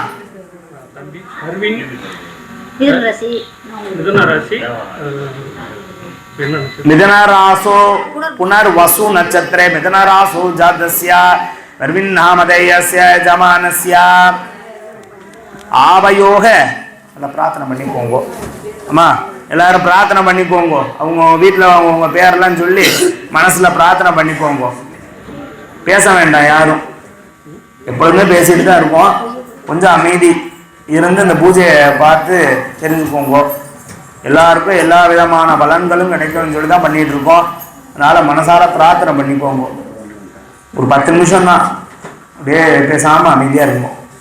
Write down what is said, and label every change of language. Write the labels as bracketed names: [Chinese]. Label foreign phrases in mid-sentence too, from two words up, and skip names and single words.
[Sanskrit] मिथुनराशौ पुनर्वसु नक्षत्रे मिथुनराशौ जातस्य नामधेयस्य यजमानस्य आवयोः प्रार्थனை [Tamil] பண்ணிக்கோங்க அம்மா எல்லாரும் பிரார்த்தனை பண்ணிக்கோங்க அவங்க வீட்டில் அவங்க பேரெல்லாம் சொல்லி மனசுல பிரார்த்தனை பண்ணிக்கோங்க பேச வேண்டாம் யாரும் எப்பொழுதுமே பேசிட்டு தான் இருப்போம் கொஞ்சம் அமைதி இருந்து இந்த பூஜையை பார்த்து தெரிஞ்சுக்கோங்க எல்லாருக்கும் எல்லா விதமான பலன்களும் கிடைக்கும்னு சொல்லி தான் பண்ணிட்டு இருக்கோம் அதனால மனசார பிரார்த்தனை பண்ணிக்கோங்க ஒரு 10 நிமிஷம் தான் அப்படியே பேசாம அமைதியா இருக்கும்